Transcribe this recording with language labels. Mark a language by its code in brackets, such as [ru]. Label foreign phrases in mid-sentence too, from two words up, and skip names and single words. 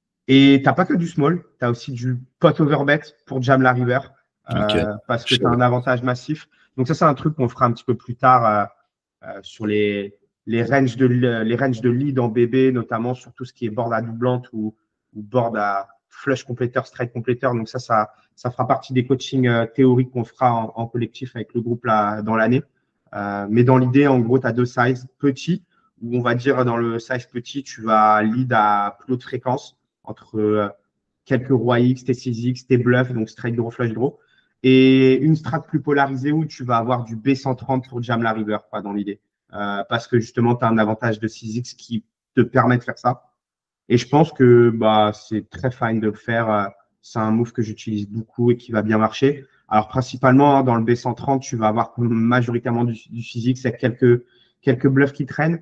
[fr] Et tu n'as pas que du small, tu as aussi du [en] pot overbet [fr] pour jam la river Ok. parce que tu as un avantage massif. Donc ça, c'est un truc qu'on fera un petit peu plus tard sur les ranges de lead en BB, notamment sur tout ce qui est board à doublante ou board à flush compléteur, straight compléteur. Donc ça fera partie des coachings théoriques qu'on fera en collectif avec le groupe là, dans l'année. Mais dans l'idée, en gros, tu as deux sizes petits, où on va dire dans le size petit, tu vas lead à plus haute fréquence entre quelques rois X, tes 6X, tes bluffs, donc [en] straight draw, flush draw, [fr] et une strat plus polarisée où tu vas avoir du B130 pour jam la river, quoi, dans l'idée. Parce que justement, tu as un avantage de 6X qui te permet de faire ça. Et je pense que bah, c'est très fine de le faire. C'est un move que j'utilise beaucoup et qui va bien marcher. Alors, principalement, hein, dans le B130, tu vas avoir majoritairement du physique, c'est quelques bluffs qui traînent.